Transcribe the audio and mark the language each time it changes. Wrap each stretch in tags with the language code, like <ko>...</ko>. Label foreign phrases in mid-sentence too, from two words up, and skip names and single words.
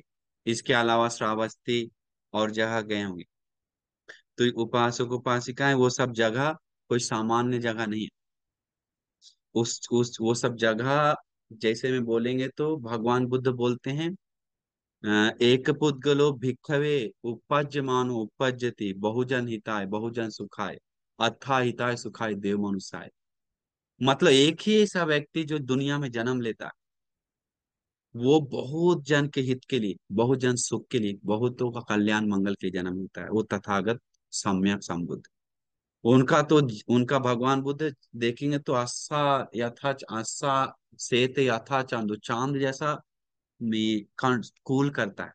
<hi>इसके अलावा श्रावस्ती और जगह गए होंगे। तो उपासक उपासिकाएं वो सब जगह कोई सामान्य जगह नहीं है। उस वो सब जगह, जैसे में बोलेंगे तो भगवान बुद्ध बोलते हैं,</hi> <pi>एक पुद्गलो भिक्खवे उपज्यमानो उपज्यति बहुजन हिताय बहुजन सुखाय अथा हिताय सुखाय देव मनुष्याय।</pi> <hi>मतलब एक ही ऐसा व्यक्ति जो दुनिया में जन्म लेता है, वो बहुत जन के हित के लिए, बहुत जन सुख के लिए, बहुतों का कल्याण मंगल के लिए जन्म लेता है, वो तथागत सम्यक संबुद्ध। उनका तो, उनका भगवान बुद्ध देखेंगे तो</hi> <pi>आस्था यथा आस्था सेत यथा चांदो,</pi> <hi>चांद जैसा में कूल करता है।</hi>